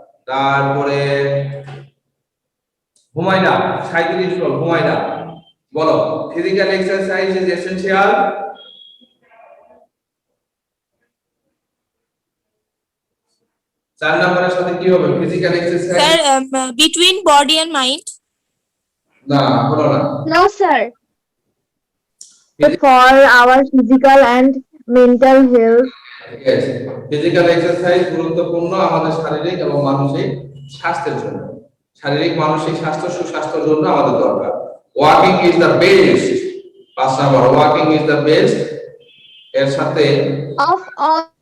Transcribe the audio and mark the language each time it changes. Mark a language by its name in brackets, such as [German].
[Bangla] তারপরে হুমায়রা, 37 বল, হুমায়রা বলো, [English] Physical exercise is essential. [Bangla] 4 নম্বরের সাথে কি হবে, physical exercise? [English] Sir, between body and mind. [Bangla] না, হলো না। [English] No, sir. For our physical and mental health. [Bangla] Yes, physical exercise গুরুত্বপূর্ণ আমাদের শারীরিক এবং মানসিক স্বাস্থ্যের জন্য। শারীরিক মানসিক স্বাস্থ্য, সুস্বাস্থ্যের জন্য আমাদের দরকার। [English] walking is the best, [Bangla] 5 number, walking is the best এর সাথে [English] Of all